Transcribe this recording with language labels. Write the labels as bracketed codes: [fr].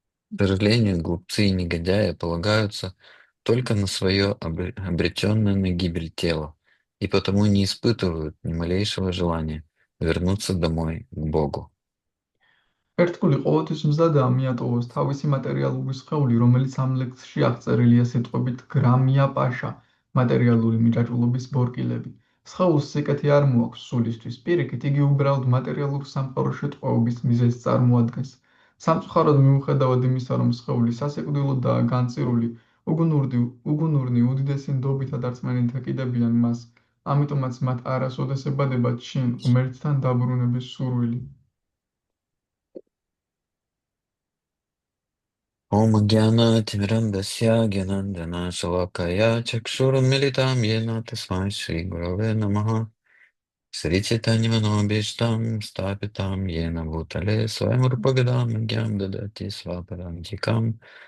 [ru] К сожалению, глупцы и негодяи полагаются только на свое обреченное на гибель тело и потому не испытывают ни малейшего желания вернуться домой к Богу. [ka] ერთგული ყოველთვის მზადაა მიატოვოს თავისი მატერიალური სხეული, რომელიც ამ ლექსში აღწერილია სიტყვებით გრამია პაშა, მატერიალური მიჯაჭვულობის ბორკილები. სხეულს სიკეთე არ მოაქვს სულისთვის, პირიქით, იგი უბრალოდ მატერიალურ სამყაროში ტყვეობის მიზეზს წარმოადგენს. სამწუხაროდ მიუხედავად იმისა, რომ სხეული სასიკვდილოდაა განწირული, უგუნურნი უდიდესი ნდობითა და რწმენით ეკიდებიან მას, ამიტომაც მათ არასოდეს ებადებათ შინ ღმერთთან დაბრუნების სურვილი. [sa] Ом Гьяна Тимирандасья Гьянандана Шалакая Чакшурмилитам Йена Тасмай Шри Гураве Намаха Сри Чайтаньяманобиштам Стапитам Йена Бутале Сваймурпагадам Гьям Дадати Свапарантикам